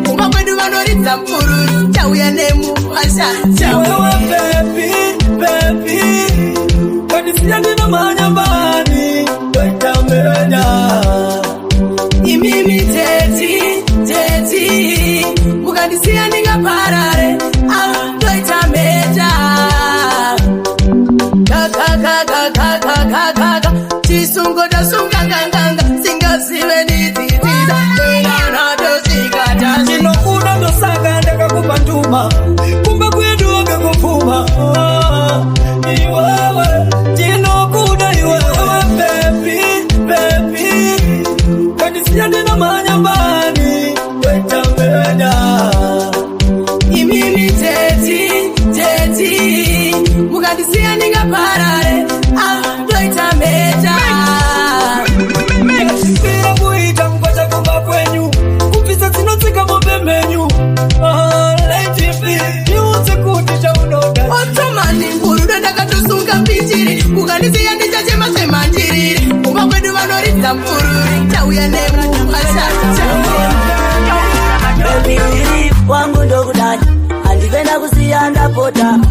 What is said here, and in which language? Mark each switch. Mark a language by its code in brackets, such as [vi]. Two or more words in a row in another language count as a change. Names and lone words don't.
[sn] Kumba kwedu vanoridza mfururu, chauya nemupasha, chauya. Iwewe baby, baby, kandisiya ndina manya bani, kandamenya. Imimi teti, teti, mukandisiya ndingaparare. Ah. Toita meta. Ka, ka, ka, ka, ka, ka, ka, ka, ka. Chisungo chasunga nganganga, singazive ndidzidzidza. Tena tozvikata. Ndinokuda ndosaka ndakakupa nduma. Kumbe kwedu wakakupfuma. Ah, iwewe, ndinokuda iwewe, [en] baby, baby. [sn] Kandisiya ndina manyambani, toita meta. Imimi teti, teti, mukandisiya ndingaparare, ah, ndoita mheta. Ndakasipira kuita mukwacha kumba kwenyu, kubvisa dzinotsika mombe menyu. [en] Ah, let it be, [sn] ndiudze kuti chaunoda. Ottomani, ngurudo ndakatosunga mbichiri, mukandisiya ndichachema chema ndiriri, kumba kwedu vanoridza Baby, wangu ndokudai, handipenda kusiya ndapota.